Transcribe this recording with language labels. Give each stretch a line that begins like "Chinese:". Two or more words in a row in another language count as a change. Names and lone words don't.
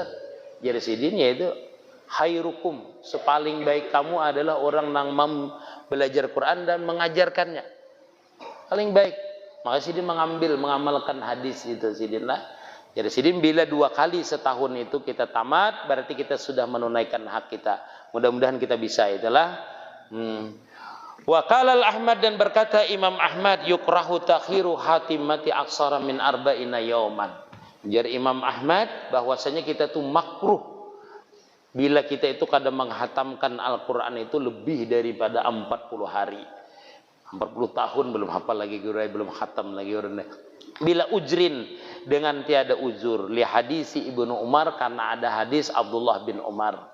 Banjar: Jadi sidin yaitu khairukum, sepaling baik kamu adalah orang yang belajar Quran dan mengajarkannya. Paling baik. Maka sidin mengamalkan hadis itu sidin lah. Jadi sidin bila 2 kali setahun itu kita tamat, berarti kita sudah menunaikan hak kita. Mudah-mudahan kita bisa itulah.
Arabic: Wa qala Ahmad,
Indonesian: dan berkata Imam Ahmad,
Arabic: yukrahu takhiru hatimati aksara min arba'ina yauman.
Banjar: Jadi Imam Ahmad bahwasanya kita tuh makruh bila kita itu kadang menghatamkan Al-Quran itu lebih daripada 40 hari.
Indonesian: 40 tahun belum hafal lagi guru, belum khatam lagi orang.
Arabic: Bila ujrin,
Indonesian: dengan tiada uzur,
Arabic: li hadisi Ibnu Umar,
Indonesian: karena ada hadis Abdullah bin Umar.